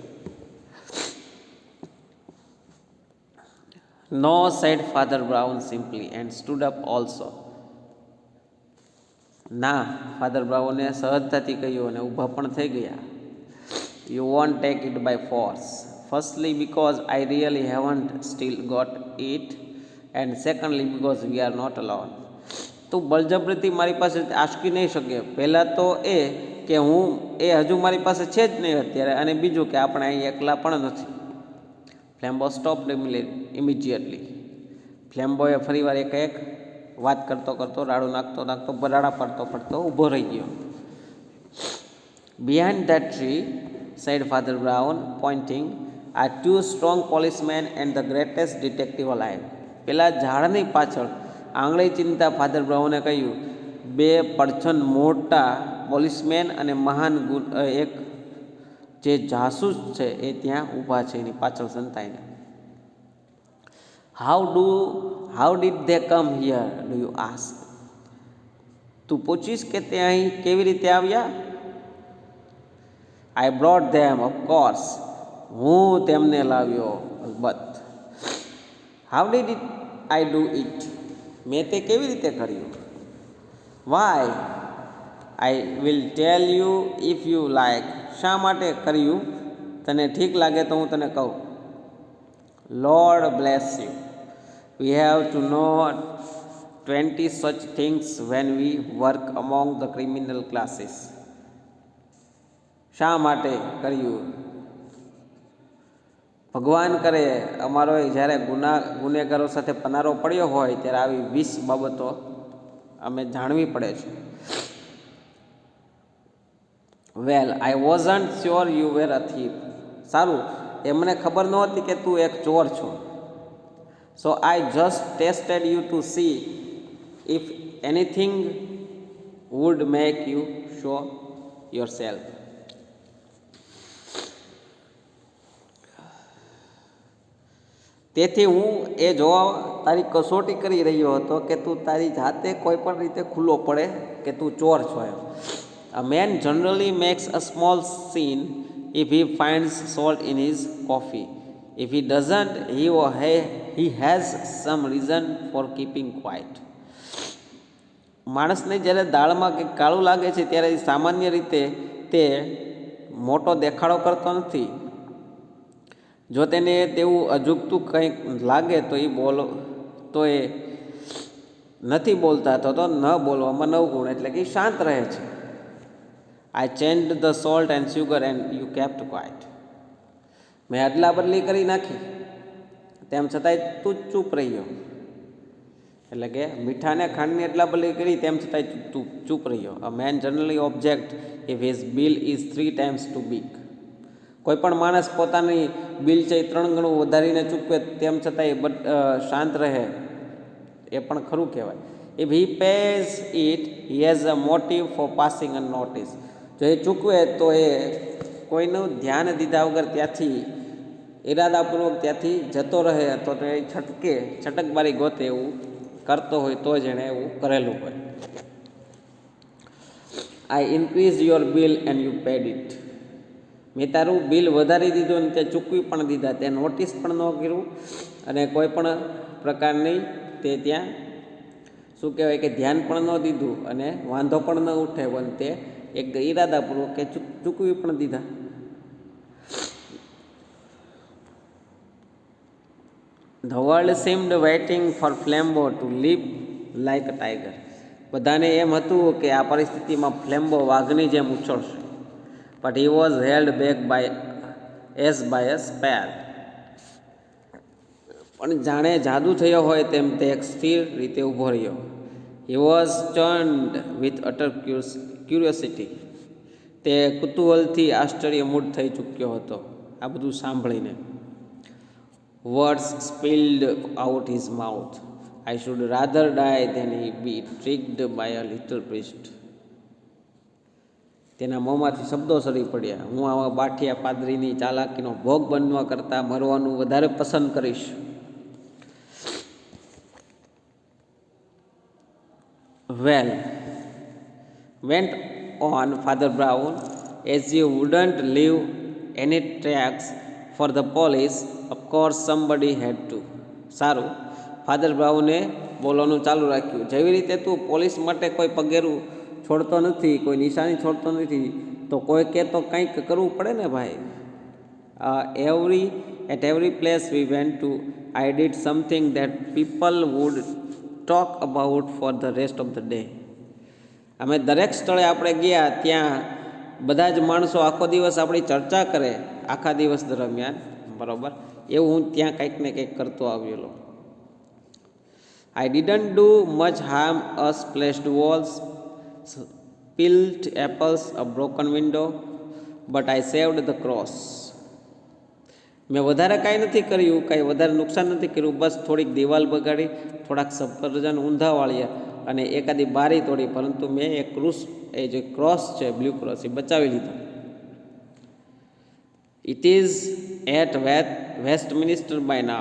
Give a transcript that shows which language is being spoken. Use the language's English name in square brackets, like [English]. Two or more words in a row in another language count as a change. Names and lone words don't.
[English] No, said Father Brown simply and stood up also. [Gujarati] ના, ફાધર બ્રાઉને સહજતાથી કહ્યું અને ઊભા પણ થઈ ગયા. [English] You won't take it by force. Firstly, because I really haven't still got it, and secondly, because we are not alone. [Gujarati] તું બળજબરીથી મારી પાસે આંચકી નહીં શકે. પહેલાં તો એ કે હું એ હજુ મારી પાસે છે જ નહીં અત્યારે, અને બીજું કે આપણે અહીં એકલા પણ નથી. [English] Flambeau stopped immediately. [Gujarati] ફ્લેમ્બોએ ફરીવાર એક વાત કરતો કરતો, રાડું નાખતો બરાડા પડતો ઊભો રહી ગયો. [English] Behind that tree, said Father Brown, pointing, are two strong policemen and the greatest detective alive. [Gujarati] પેલા ઝાડની પાછળ આંગળી ચિંતા ફાધર બ્રાઉને કહ્યું, બે પડછન મોટા પોલીસમેન અને મહાન એક જે જાસૂસ છે એ ત્યાં ઊભા છે એની પાછળ સંતાઈને. [English] How did they come here, do you ask? [Gujarati] તું પૂછીશ કે તે અહીં કેવી રીતે આવ્યા? [English] I brought them, of course. [Gujarati] હું તેમને લાવ્યો, અલબત્ત. [English] How did I do it? [Gujarati] મેં તે કેવી રીતે કર્યું? [English] Why? I will tell you if you like. [Gujarati] શા માટે કર્યું? તને ઠીક લાગે તો હું તને કહું. [English] Lord bless you. We have to know 20 such things when we work among the criminal classes. [Gujarati] શા માટે કર્યું? ભગવાન કરે અમારો જ્યારે ગુનેગારો સાથે પનારો પડ્યો હોય ત્યારે આવી 20 બાબતો અમે જાણવી પડે છે. [English] Well, I wasn't sure you were a thief. [Gujarati] સારું, એ મને ખબર નહોતી કે તું એક ચોર છો. [English] So I just tested you to see if anything would make you show yourself. [Gujarati] તેથી હું એ જોવા તારી કસોટી કરી રહ્યો હતો કે તું તારી જાતે કોઈ પણ રીતે ખુલ્લો પડે કે તું ચોર છો એમ. [English] A man generally makes a small scene if he finds salt in his coffee. If he doesn't, he has some reason for keeping quiet. [Gujarati] માણસને જ્યારે દાળમાં કંઈક કાળું લાગે છે ત્યારે સામાન્ય રીતે તે મોટો દેખાડો કરતો નથી. જો તેને તેવું અજુગતું કંઈક લાગે તો એ નથી બોલતા તો ન બોલવામાં નવગુણ, એટલે કે શાંત રહે છે. [English] I changed the salt and sugar and you kept quiet. [Gujarati] મેં અદલા બદલી કરી નાખી, તેમ છતાંય તું ચૂપ રહ્યો. એટલે કે મીઠાને ખાંડની અદલા બદલી કરી તેમ છતાંય તું ચૂપ રહ્યો. [English] A man generally object if his bill is 3 times too big. [Gujarati] કોઈ પણ માણસ પોતાની બિલ છે 3 ગણું વધારીને ચૂકવે તેમ છતાંય શાંત રહે, એ પણ ખરું કહેવાય. [English] If he pays it, he has a motive for passing unnoticed. [Gujarati] જો એ ચૂકવે તો એ કોઈનું ધ્યાન દીધા વગર ત્યાંથી ઇરાદાપૂર્વક ત્યાંથી જતો રહે, તો એ છટકબારી ગોતે એવું કરતો હોય તો જ એણે એવું કરેલું હોય. [English] I increased your bill and you paid it. [Gujarati] મેં તારું બિલ વધારી દીધું અને તે ચૂકવી પણ દીધા, તે નોટિસ પણ ન કર્યું અને કોઈ પણ પ્રકારની તે ત્યાં શું કહેવાય કે ધ્યાન પણ ન દીધું અને વાંધો પણ ન ઉઠાવ્યો અને તે એક ઈરાદાપૂર્વક કે ચૂકવી પણ દીધા. [English] The world seemed waiting for Flambeau to leap like a tiger. [Gujarati] બધાને એમ હતું કે આ પરિસ્થિતિમાં ફ્લેમ્બો વાઘની જેમ ઉછળશે. [English] But he was held back by a spell. [Gujarati] પણ જાણે જાદુ થયો હોય તેમ તે એક સ્થિર રીતે ઊભો રહ્યો. [English] He was stunned with utter curiosity. [Gujarati] તે કુતૂહલથી આશ્ચર્યમૂઢ થઈ ચૂક્યો હતો આ બધું સાંભળીને. [English] Words spilled out his mouth. I should rather die than be tricked by a little priest. [Gujarati] તેના મોંમાંથી શબ્દો સરી પડ્યા. હું આવા બાઠિયા પાદરીની ચાલાકીનો ભોગ બનવા કરતાં મરવાનું વધારે પસંદ કરીશ. [English] Well, went on Father Brown, as you wouldn't leave any tracks for the police, of course somebody had to. [Gujarati] સારું, ફાધર બ્રાઉને બોલવાનું ચાલુ રાખ્યું. જેવી રીતે તું પોલીસ માટે કોઈ પગેરું છોડતો નથી, કોઈ નિશાની છોડતો નથી, તો કોઈ કે તો કંઈક કરવું પડે ને ભાઈ. [English] At every place we went to, I did something that people would talk about for the rest of the day. [Gujarati] અમે દરેક સ્થળે આપણે ગયા ત્યાં બધા જ માણસો આખો દિવસ આપણી ચર્ચા કરે આખા દિવસ દરમિયાન, બરાબર. એવું હું ત્યાં કંઈક ને કંઈક કરતો આવેલો. [English] I didn't do much harm, a splashed walls, spilled apples, a broken window, but I saved the cross. [Gujarati] મેં વધારે કાંઈ નથી કર્યું, કાંઈ વધારે નુકસાન નથી કર્યું, બસ થોડીક દિવાલ બગાડી, થોડાક સફરજન ઊંધા વાળ્યા અને એકાદી બારી તોડી, પરંતુ મેં એ એ જે ક્રોસ છે, [English] blue cross, [Gujarati] એ બચાવી લીધો. [English] It is at Westminster by now.